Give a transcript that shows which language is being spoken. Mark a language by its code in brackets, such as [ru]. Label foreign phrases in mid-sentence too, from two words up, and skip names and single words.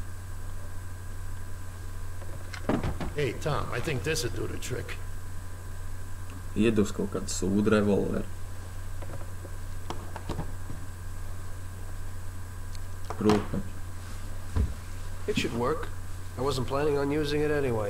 [en] Hey, Tom, I think this would do the trick. [lv] Iedos kaut kāds sūda revolver. Protams. [en] It should work. I wasn't planning on using it anyway.